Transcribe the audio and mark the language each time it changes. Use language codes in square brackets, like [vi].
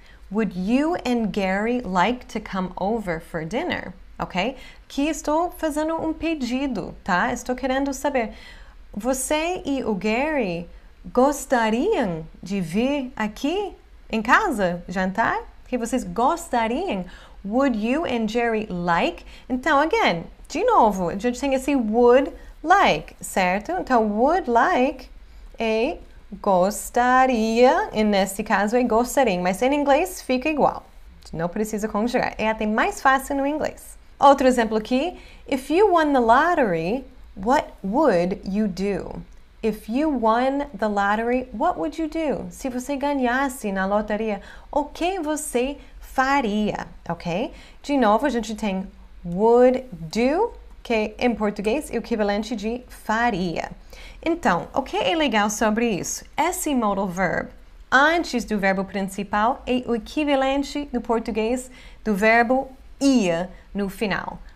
[en] Would you and Gary like to come over for dinner? Ok? [pt] Aqui estou fazendo um pedido, tá? Estou querendo saber, você e o Gary gostariam de vir aqui em casa jantar? Que vocês gostariam? [en] Would you and Jerry like? [pt] Então, again, de novo, a gente tem esse would like, certo? Então, would like é gostaria, e nesse caso é gostaria, mas em inglês fica igual. Não precisa conjugar. É até mais fácil no inglês. Outro exemplo aqui. [en] If you won the lottery, what would you do? If you won the lottery, what would you do? [pt] Se você ganhasse na loteria, o que você faria? Ok? De novo, a gente tem would do que em português é o equivalente de faria. Então, o que é legal sobre isso? Esse modal verb, antes do verbo principal, é o equivalente no português do verbo ia no final.